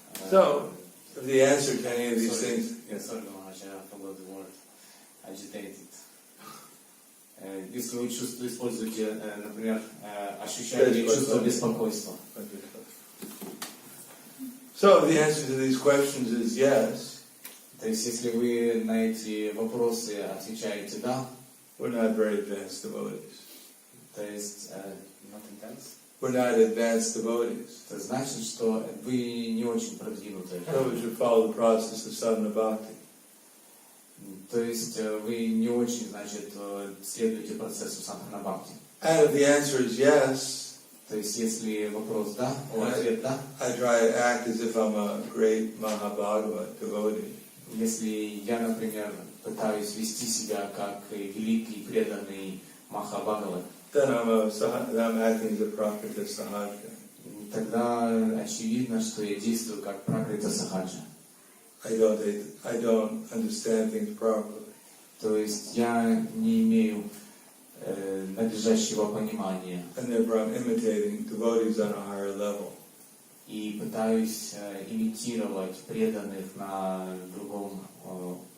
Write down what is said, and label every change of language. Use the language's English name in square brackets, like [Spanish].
[English] So, if the answer to any of these things, Sorry, Maharaj, I forgot the word. Agitated. [Russian] Если вы используете, например, ощущаете чувство беспокойства. [English] So the answer to these questions is yes. [Russian] То есть, если вы на эти вопросы отвечаете «да», [English] We're not very advanced devotees. [Russian] то есть, [English] Not intense? We're not advanced devotees. [Russian] это значит, что вы не очень продвинутые. [English] So we should follow the process of sadhana bhakti. [Russian] То есть, вы не очень, значит, следуете процессу садхана бхакти. [English] And if the answer is yes, [Russian] То есть, если вопрос «да», ответ «да», [English] I try to act as if I'm a great Mahabhagavad devotee. [Russian] если я, например, пытаюсь вести себя как великий преданный Махабхагават, [English] Then I'm acting as a prakrita sahaja. [Russian] тогда очевидно, что я действую как пракрита сахаджа. [English] I don't understand things properly. [Russian] То есть я не имею надлежащего понимания [English] And therefore I'm imitating devotees on a higher level. [Russian] и пытаюсь имитировать преданных другого уровня.